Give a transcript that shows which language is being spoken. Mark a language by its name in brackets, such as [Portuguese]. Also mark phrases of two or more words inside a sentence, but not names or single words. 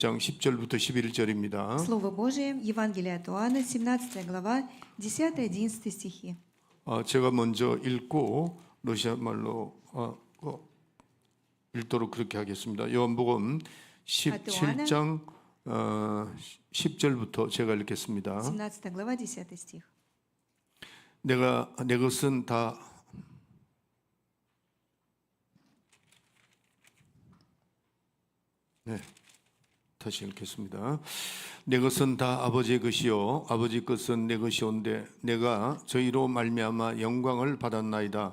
[Korean] 10절부터 11절입니다. [Russian] Слово Божие, Евангелие от Иоанна, 17 глава, 10-11 стихи. [Korean] 제가 먼저 읽고 러시아 말로 읽도록 그렇게 하겠습니다. 요한복음 17장 10절부터 제가 읽겠습니다. [Russian] 17 глава, 10 стих. [Korean] 내가 내 것은 다 다시 읽겠습니다. 내 것은 다 아버지의 것이요 아버지 것은 내 것이온데 내가 저희로 말미암아 영광을 받았나이다.